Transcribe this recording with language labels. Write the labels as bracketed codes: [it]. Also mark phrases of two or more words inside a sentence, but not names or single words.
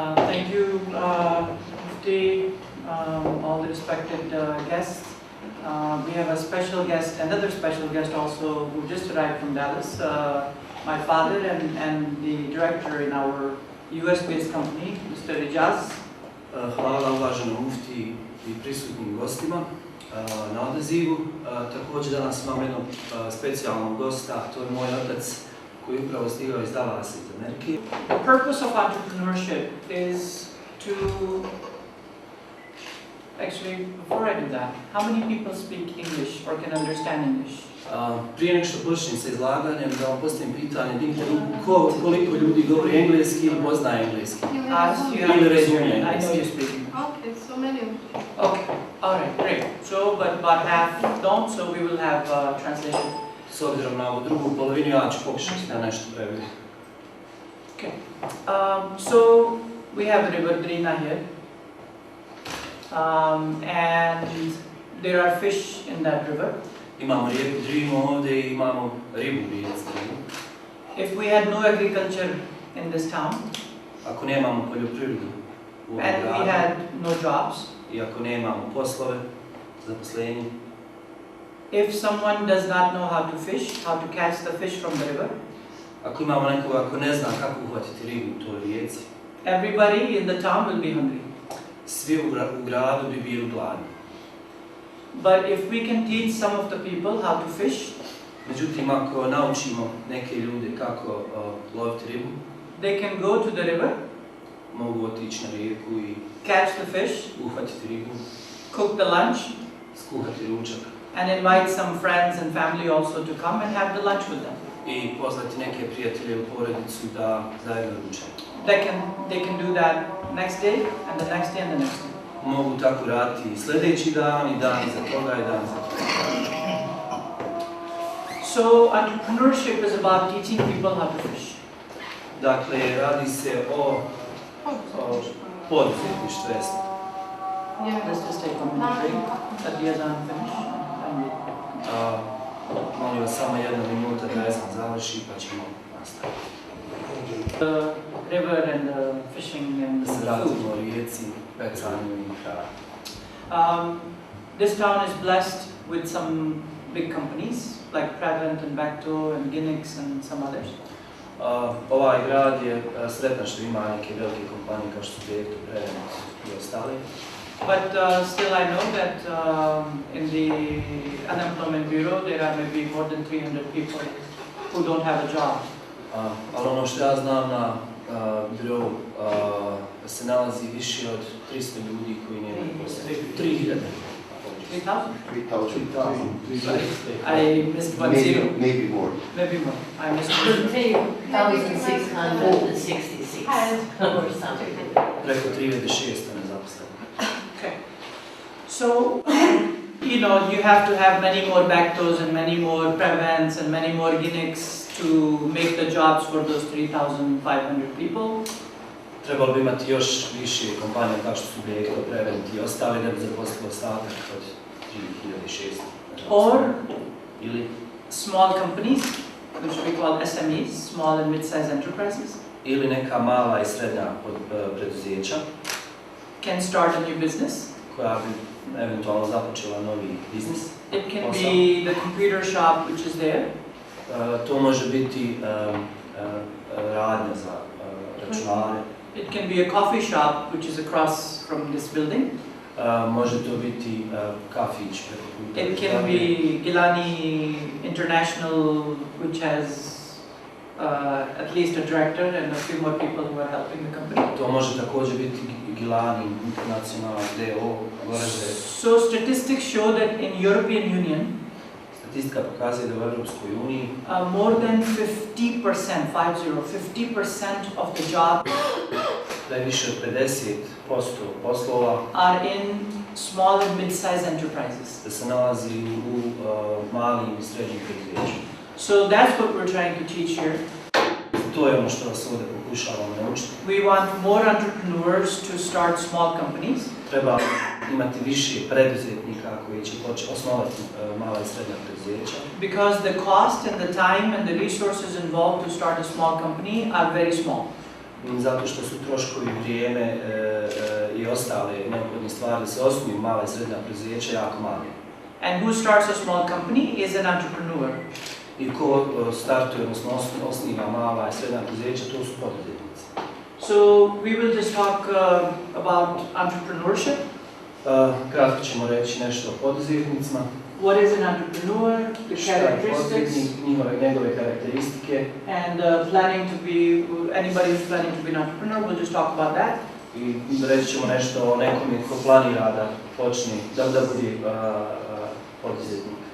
[en] Thank you, Mufti, all the respected guests. We have a special guest, another special guest also, who just arrived from Dallas. My father and the director in our US-based company, Mr. Ijaz. [bs] Hvala uvaženom Mufti i prisutnim gostima na odazivu. Također danas imam jednog specijalnog gosta, to je moj otac koji je upravo stigao iz Dallasa iz Amerike. [en] The purpose of entrepreneurship is to... Actually, before I do that, how many people speak English or can understand English? [bs] Prije nego što počnem sa izlaganjem, da vam postavim pitanje, koliko ljudi govori engleski ili poznaje engleski? Ili razumije engleski? [en] I know you speak. Okay, so many. Okay, alright, great. So, but about half don't, so we will have translation. [bs] S obzirom na ovu drugu polovinu, ja ću pokušati da nešto prevedim. [en] Okay. So, we have the river Drina here. And there are fish in that river. [bs] Imamo rijeku Drinu ovdje i imamo ribu u rijeci Drinu. [en] If we had no agriculture in this town, [bs] ako nemamo poljoprivredu u ovom [en] and we [bs] gradu, [en] had no jobs, [bs] i ako nemamo poslove, zaposlenje, [en] if someone does not know how to fish, how to catch the fish from the river, [bs] ako imamo nekoga ko ne zna kako uhvatiti ribu u toj rijeci, [en] everybody in the town will be hungry. [bs] svi u gradu bi bili gladni. [en] But if we can teach some of the people how to fish, [bs] Međutim, ako naučimo neke ljude kako loviti ribu, [en] they can go to the river, [bs] mogu otići na rijeku i [en] catch the fish, [bs] uhvatiti ribu, [en] cook the lunch, [bs] skuhati ručak [en] and invite some friends and family also to come and have the lunch with them. [bs] i pozvati neke prijatelje u porodicu da zajedno ručaju. [en] They can do that next day and the next day and the next day. [bs] Mogu tako raditi i sljedeći dan, i dan za toga, i dan za toga. [en] So entrepreneurship is about teaching people how to fish. [bs] Dakle, radi se o poduzetništvu. [en] Let's just take a minute break at the azan finish. [bs] Molim vas samo jedna minuta da ezan završi pa ćemo nastaviti. [en] The river and the fishing and [bs] Da se [en] the [bs] vratimo [en] food. [bs] o rijeci, pecanju i hrani. [en] This town is blessed with some big companies like Prevent and Bacto and Guinness and some others. [bs] Ovaj grad je sretan što ima neke velike kompanije kao što su d.o.o, Prevent i ostale. [en] But still I know that in the unemployment bureau there are maybe more than 300 people who don't have a job. [bs] Ali ono što ja znam na birou se nalazi više od 300 ljudi koji nemaju posao. [en] 3000. 3,000? I missed one zero. Maybe more. Maybe more. I missed one zero. 3,666 or something. [bs] Preko 3600 nezaposlenih. [en] Okay. So, you know, you have to have many more Bactos and many more Prevents and many more Guinness to make the jobs for those 3,500 people. [bs] Trebalo bi imati još više kompanija kao što su d.o.o, Prevent i ostale da bi zaposlilo ostatak od 3600. [en] Or [bs] Ili [en] small companies, which we call SMEs, small and mid-sized enterprises, [bs] ili neka mala i srednja preduzeća [en] can start a new business. [bs] koja bi eventualno započela novi biznis. [en] It can be the computer shop which is there. [bs] To može biti radnja za računare. [en] It can be a coffee shop which is across from this building. [bs] Može to biti kafić preko puta. [en] It can be Gillani International, which has at least a director and a few more people who are helping the company. [bs] To može također biti Gillani International, d.o.o, Gorazde. [en] So statistics show that in European Union, [bs] Statistika pokazuje da u Europskoj uniji [en] more than 50%, 50% of the jobs [bs] da je više od 50% poslova [en] are in small and mid-sized enterprises. [bs] da se nalazi u malim i srednjim preduzećima. [en] So that's what we're trying to teach here. [bs] To je ono što vas ovdje pokušavamo naučiti. [en] We want more entrepreneurs to start small companies. [bs] Treba imati više preduzetnika koji će osnovati mala i srednja preduzeća. [en] Because the cost and the time and the resources involved to start a small company are very small. [bs] zato što su troškovi, vrijeme i ostale neophodne stvari da se osnuju mala i srednja preduzeća jako mali. [en] And who starts a small company is an entrepreneur. [bs] I ko startuje, odnosno osniva mala i srednja preduzeća, to su poduzetnici. [en] So we will just talk about entrepreneurship. [bs] Kratko ćemo reći nešto o poduzetnicima. [en] What is an entrepreneur, the characteristics, [bs] njegove karakteristike. [en] and planning to be, anybody who's planning to be an entrepreneur, we'll just talk about that. [bs] I reći ćemo nešto o nekome ko planira da počne, da bude poduzetnik.